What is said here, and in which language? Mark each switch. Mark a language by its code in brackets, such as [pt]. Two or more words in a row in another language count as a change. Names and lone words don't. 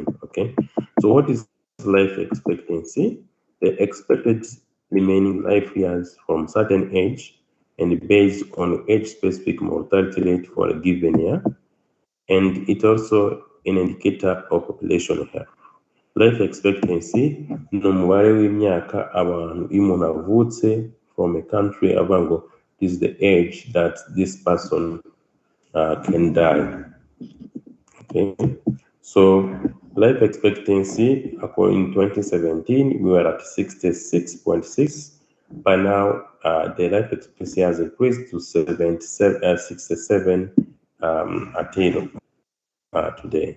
[en] Okay, so what is life expectancy? The expected remaining life years from certain age and based on age-specific mortality rate for a given year, and it also an indicator of population health. Life expectancy [rw] ni umubare w'imyaka abantu iyo umuntu avutse [en] from a country [rw] avuga ngo [en] this is the age that this person can die. Okay, so life expectancy according to 2017 we were at 66.6. By now the life expectancy has increased to 67 until today.